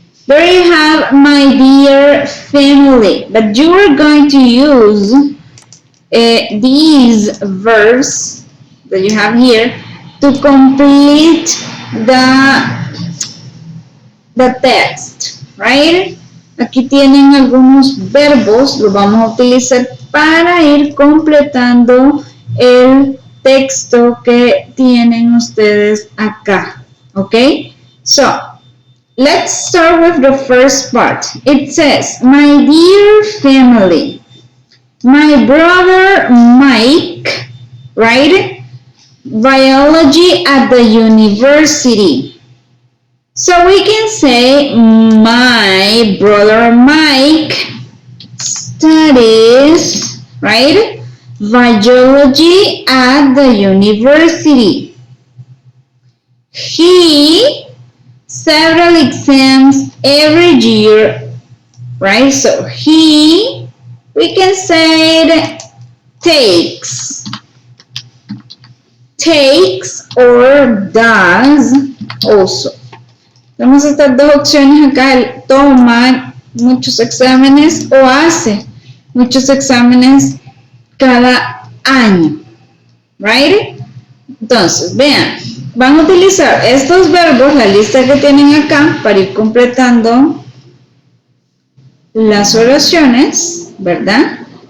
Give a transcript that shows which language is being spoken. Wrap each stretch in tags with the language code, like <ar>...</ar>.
<en>There you have my dear family, but you are going to use these verbs that you have here to complete the text, right?</en> <es>Aquí tienen algunos verbos, los vamos a utilizar para ir completando el texto que tienen ustedes acá, ¿ok?</es> <en>So, let's start with the first part. It says, my dear family, my brother Mike, right? Biology at the university. So we can say, my brother Mike studies, right? Biology at the university. He several exams every year, right? So he, we can say it takes or does also.</en> <es>Tenemos estas dos opciones acá, el toma muchos exámenes o hace muchos exámenes cada año,</es> <en>right?</en> <es>Entonces, vean, van a utilizar estos verbos, la lista que tienen acá, para ir completando las oraciones, ¿verdad?</es>